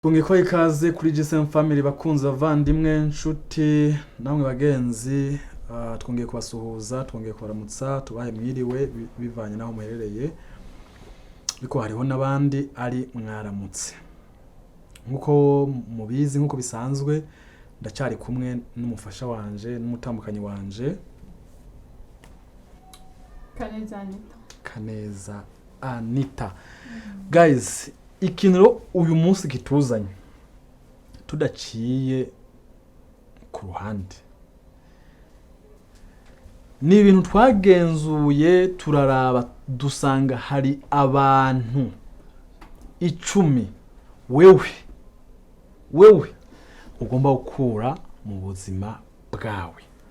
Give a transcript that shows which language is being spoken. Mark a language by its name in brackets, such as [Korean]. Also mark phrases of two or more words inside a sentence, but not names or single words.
[Rundi] Ko ikaze kuri JCM Family bakunze avandimwe nshuti namwe bagenzi twongeye kubasuhuza twongeye kubaramutsa tubahe mwiriwe bivanye naho muherereye biko hariho nabandi ari mwaramutse nkuko mubizi nkuko bisanzwe ndacyari kumwe n'umufasha wanje n'umutambukanyi wanje Kaneza Anitha. Guys, ikintu uyu munsi kituzanye tudaciye ku ruhande ni ibintu twagenzuye turaraba dusanga hari abantu 10 wewe ugomba gukura mu buzima bwawe.